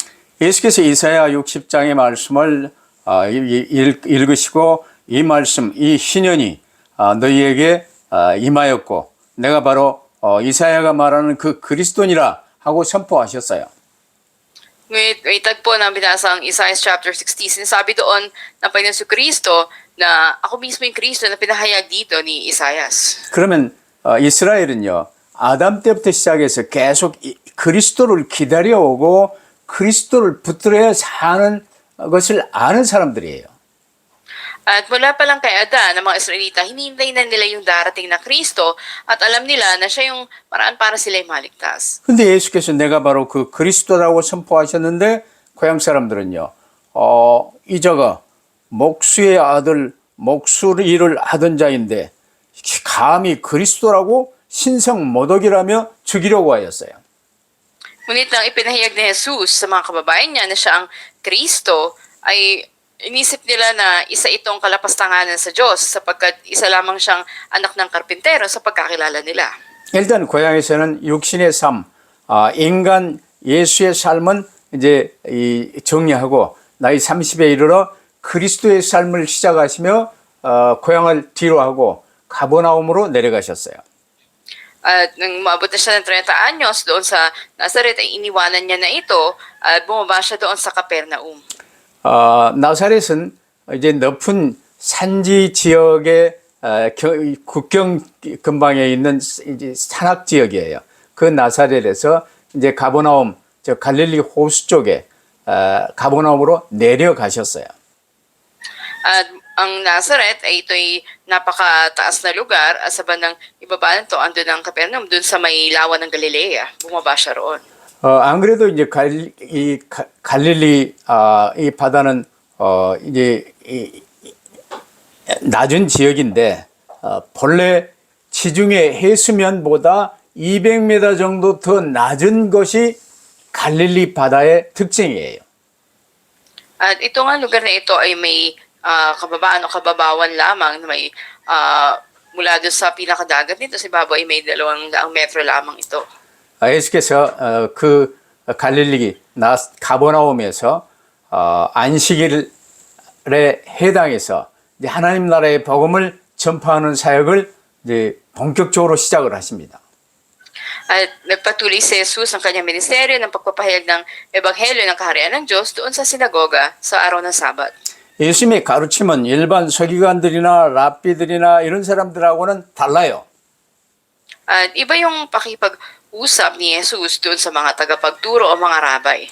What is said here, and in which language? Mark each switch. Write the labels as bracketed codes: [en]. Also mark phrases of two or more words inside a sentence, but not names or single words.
[ko] 예수께서 이사야 60장의 말씀을 읽으시고 이 말씀, 이 희년이 너희에게 임하였고 내가 바로 이사야가 말하는 그 그리스도니라 하고 선포하셨어요. [tl] May tagpo na binasa ang Isaiah chapter 60, sinasabi doon ng Panginoon si Kristo na ako mismo yung Kristo na pinahayag dito ni Isaias. [ko] 그러면 이스라엘은요. 아담 때부터 시작해서 계속 그리스도를 기다려오고 그리스도를 붙들어야 사는 것을 아는 사람들이에요. [tl] At mula pa lang kay Adan, ang mga Israelita, hinihintay na nila yung darating na Kristo at alam nila na siya yung paraan para sila'y maligtas. [ko] 근데 예수께서 내가 바로 그 그리스도라고 선포하셨는데 고향 사람들은요. 이자가 목수의 아들 목수일을 하던 자인데 감히 그리스도라고 신성 모독이라며 죽이려고 하였어요. [tl] Ngunit nang ipinahayag ni Jesus sa mga kababayan niya na siya ang Kristo, ay inisip nila na isa itong kalapastanganan sa Diyos sapagkat isa lamang siyang anak ng karpintero sa pagkakilala nila. [ko] 일단 고향에서는 육신의 삶, 인간 예수의 삶은 이제 정리하고 나이 30에 이르러 그리스도의 삶을 시작하시며 고향을 뒤로 하고 가버나움으로 내려가셨어요. [tl] At nang maabot na siya ng 30 anyos doon sa Nazareth, ay iniwanan niya na ito at bumaba siya doon sa Capernaum. [ko] 나사렛은 이제 높은 산지 지역의 국경 근방에 있는 이제 산악 지역이에요. 그 나사렛에서 이제 가버나움, 저 갈릴리 호수 쪽에 가버나움으로 내려가셨어요. [tl] At ang Nazareth ay ito'y napakataas na lugar at sa bandang ibaba nito andun ang Capernaum dun sa may lawa ng Galilea. Bumaba siya roon. [ko] 안 그래도 이제 갈릴리 이 바다는 이제 낮은 지역인데 본래 지중해 해수면보다 200m 정도 더 낮은 것이 갈릴리 바다의 특징이에요. [tl] At ito nga lugar na ito ay may kababaan o kababawan lamang na may mula doon sa pinakadagat nito si Babo ay may 200 metro lamang ito. [ko] 예수께서 그 갈릴리 가버나움에서 안식일에 해당해서 이제 하나님 나라의 복음을 전파하는 사역을 이제 본격적으로 시작을 하십니다. [tl] At nagpatuloy si Jesus ang kanyang ministeryo ng pagpapahayag ng ebanghelyo ng kaharian ng Diyos doon sa sinagoga sa araw ng Sabat. [ko] 예수님의 가르침은 일반 서기관들이나 랍비들이나 이런 사람들하고는 달라요. [tl] At iba yung pakipag-usap ni Jesus doon sa mga tagapagturo o mga rabay.